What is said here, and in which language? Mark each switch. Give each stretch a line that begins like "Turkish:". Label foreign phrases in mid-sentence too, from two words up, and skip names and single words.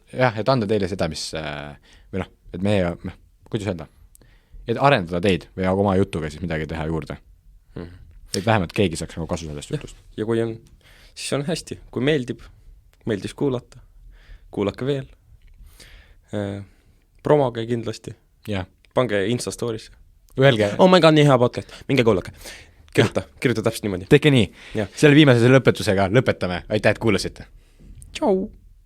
Estonian: Jah, et anda teile seda, mis või noh, et meie, kuidas öelda, et arendada teid või oma jutuga siis midagi teha juurde. Et vähemalt keegi saaks nagu kasu sellest jutust. Ja kui on, siis on hästi, kui meeldis kuulata, kuulake veel, promoge kindlasti, pange Insta story'sse. Öelge.
English: Oh my god,
Estonian: nii hea podcast, minge kuulake. Kirjuta täpselt niimoodi. Tehke nii. Selle viimase lõpetusega lõpetame. Aitäh, et kuulasite. Tšau!